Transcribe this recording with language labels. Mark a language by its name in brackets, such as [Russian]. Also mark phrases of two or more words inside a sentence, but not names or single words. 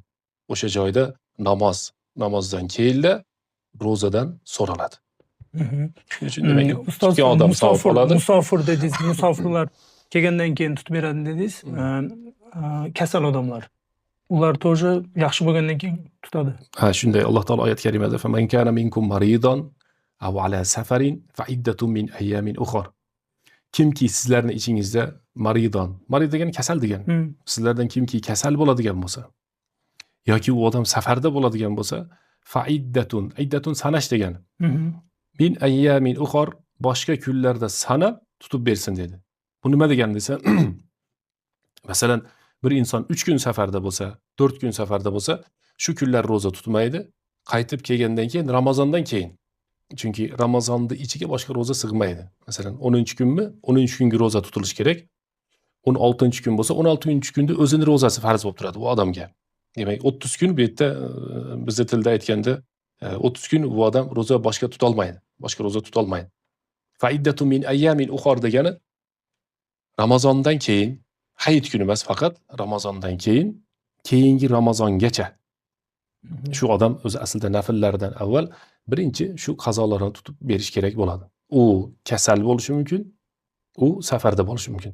[Uzbek] O'sha joyda namozdan keyin ro'zadan so'raladi. Shuning uchun demak, ustoz, tutgan odam savob oladi. Musofir dedingiz, musofirlar kelgandan keyin tutib beradi dedingiz. Kasal odamlar. Ular to'g'ri yaxshi bo'lgandan keyin tutadi. Ha, shunday Alloh taolo oyat karimada [Arabic] "فمن كان منكم مريضا أو على سفر فعدة من أيام أخر." [Uzbek] Kimki sizlarning ichingizda marid degan kasal degan. Sizlardan kimki kasal bo'ladigan bo'lsa yoki u odam safarda bo'ladigan bo'lsa, [Arabic] فعدة [Uzbek] sanash degan. [Arabic] من أيام أخر, [Uzbek] boshqa kunlarda sanab tutib bersin dedi. Bu nima degan desa, masalan, bir inson 3 kun safarda bo'lsa, 4 kun safarda bo'lsa, shu kunlar ro'za tutmaydi, qaytib kelgandan keyin Ramazondan keyin. Chunki Ramazonning ichiga boshqa ro'za sig'maydi. Masalan, 10-kunmi? 10-kunga ro'za tutilishi kerak. 16-kun bo'lsa, 16-kunda o'zining ro'zasi farz bo'lib turadi u odamga. Demak, 30 kun bu yerda bizning tilda aytganda 30 kun bu odam ro'za boshqa tuta olmaydi. Boshqa ro'za tuta olmaydi. [Arabic] فعدة من أيام أخر [Uzbek] degani Ramazondan keyin, hayit kuni emas, faqat Ramazondan keyingi Ramazongacha shu odam o'zi aslida nafllaridan avval birinchi shu qazolarni tutib berish kerak bo'ladi. U kasal bo'lishi mumkin, u safarda bo'lishi mumkin.